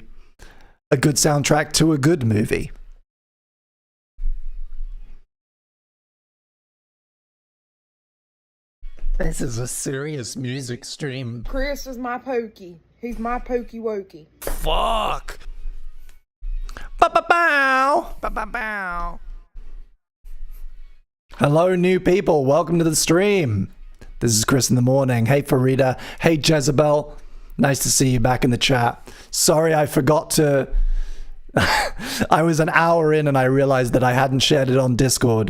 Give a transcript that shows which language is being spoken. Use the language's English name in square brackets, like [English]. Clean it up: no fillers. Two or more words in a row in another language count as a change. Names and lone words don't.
[English] A good soundtrack to a good movie. This is a serious music stream. Chris is my pokey. He's my pokey wokey. Fuck. Ba-ba-bow. Ba-ba-bow. Hello, new people. Welcome to the stream. This is Chris in the morning. Hey, Farida. Hey, Jezebel. Nice to see you back in the chat. Sorry, I forgot to... I was an hour in and I realized that I hadn't shared it on Discord.